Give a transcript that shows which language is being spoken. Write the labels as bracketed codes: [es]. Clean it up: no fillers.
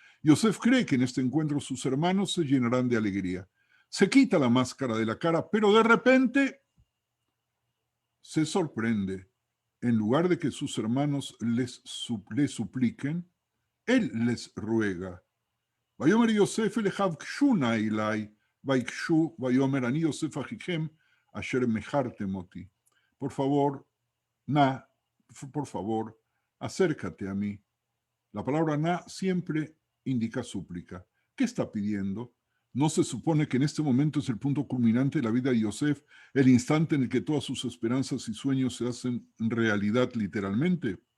[es] Yosef cree que en este encuentro sus hermanos se llenarán de alegría. Se quita la máscara de la cara, pero de repente se sorprende. En lugar de que sus hermanos les supliquen, él les ruega. [he] ויאמר יוסף אליכם קשו נא אליי, ויקשו, ויאמר אני יוסף אחיכם, אשר מכרתם אותי. [es] Por favor, na, por favor, acércate a mí. La palabra na siempre indica súplica. ¿Qué está pidiendo? ¿No se supone que en este momento es el punto culminante de la vida de Yosef, el instante en el que todas sus esperanzas y sueños se hacen realidad literalmente?